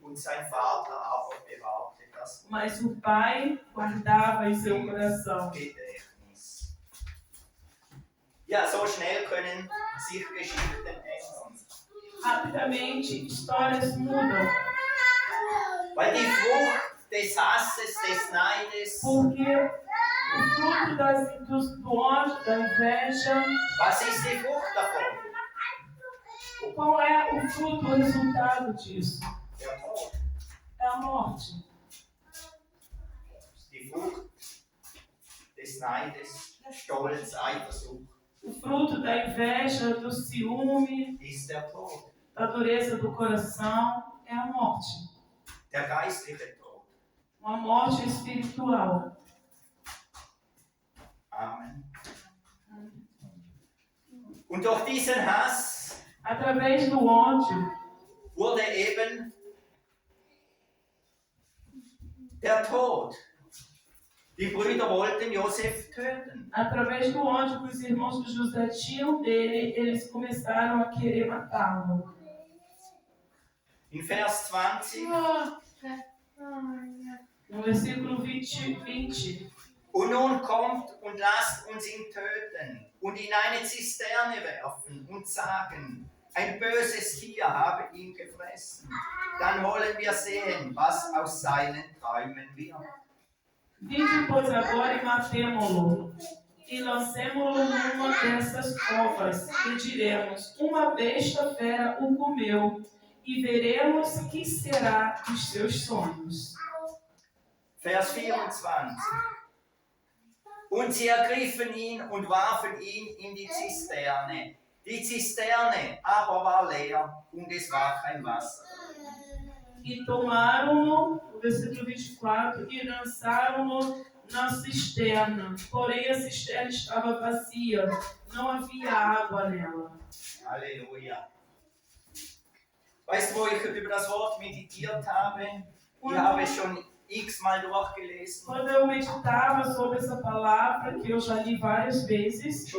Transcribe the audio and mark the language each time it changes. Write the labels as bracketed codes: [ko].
[de] Und sein Vater aber bewahrte das [pt] Mas o pai guardava em seu coração. [de] Gedächtnis. Ja, so schnell können sich Geschichten ändern. [pt] Rapidamente, histórias mudam. [de] Weil die Frucht des Hasses, des Neides, [pt] Porque o fruto do ódio, da inveja, [de] was ist die Frucht davon? [pt] qual é o fruto, o resultado disso? [de] Der Tod. [pt] É a morte. [de] Die Frucht des Neides, Stolz, Eifersucht [pt] O fruto da inveja, do ciúme, [de] ist der Tod. [pt] da dureza do coração, é a morte. [de] Der geistliche Tod. [pt] Uma morte espiritual. [de] Amen. Und durch diesen Hass [pt] Através do ódio, [de] wurde eben der Tod. Die Brüder wollten Josef töten. [pt] através do ódio que os irmãos de José tinham dele, eles começaram a querer matá-lo. [de] In Vers 20. [pt] No versículo 20. [de] Und nun kommt und lasst uns ihn töten und in eine Zisterne werfen und sagen, ein böses Tier habe ihn gefressen. Dann wollen wir sehen, was aus seinen Träumen wird. [pt] Vinde, pois, agora e matemo-lo, e lancemo-lo numa dessas covas, e diremos: uma besta fera o comeu, e veremos que será dos seus sonhos. [de] Vers 24. Und sie ergriffen ihn und warfen ihn in die Zisterne. Die Zisterne aber war leer und es war kein Wasser. [pt] E tomaram-no, no versículo 24, e lançaram-no na cisterna. Porém, a cisterna estava vazia, não havia água nela. [de] Halleluja. Weißt du, wo ich über das Wort meditiert habe? Ich habe es schon x-mal durchgelesen. [pt] Quando eu meditava sobre essa palavra, que eu já li várias vezes,